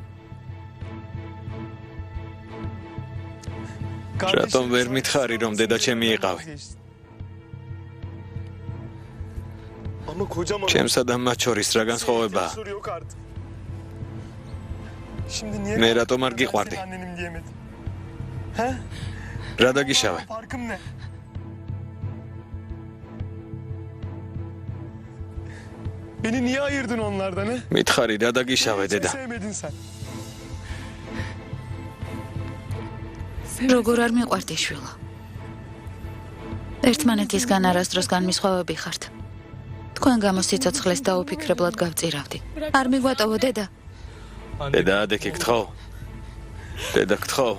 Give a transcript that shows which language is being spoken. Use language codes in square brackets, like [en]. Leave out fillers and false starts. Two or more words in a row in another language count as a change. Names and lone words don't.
[ka] რატომ ვერ მითხარი, რომ დედა ჩემი იყავი? ჩემსა და მათ შორის რა განსხვავებაა? მე რატომ არ გიყვარდი? რა დაგიშავე? [tr] Beni niye ayırdın onlardan, he? [ka] მითხარი, რა დაგიშავე, დედა? [tr] Sevmedin sen. [ka] როგორ არ მიყვარდი, შვილო? ერთმანეთისგან არასდროს განმისხვავები ხართ. თქვენ გამო სიცოცხლეს დაუფიქრებლად გავწირავდი. არ მიგვატოვო, დედა? დედა, ადექი გთხოვ. დედა, გთხოვ.